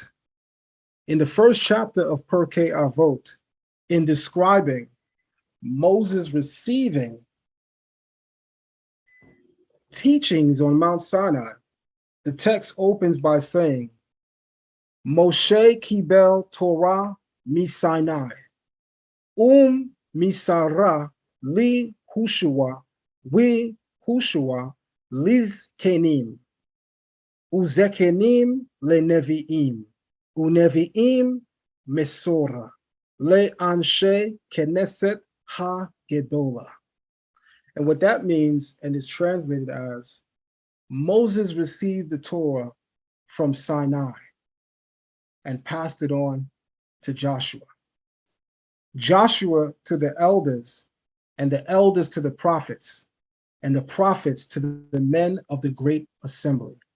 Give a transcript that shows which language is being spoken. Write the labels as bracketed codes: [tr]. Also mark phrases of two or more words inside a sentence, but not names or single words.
[en] In the first chapter of Pirkei Avot, in describing Moses receiving teachings on Mount Sinai, the text opens by saying, [he] משה קיבל תורה מסיני, ומסרה ליהושע, ויהושע לזקנים, וזקנים לנביאים, ונביאים מסרוה לאנשי כנסת הגדולה. [en] And what that means, and is translated as, Moses received the Torah from Sinai and passed it on to Joshua. Joshua to the elders, and the elders to the prophets, and the prophets to the men of the great assembly.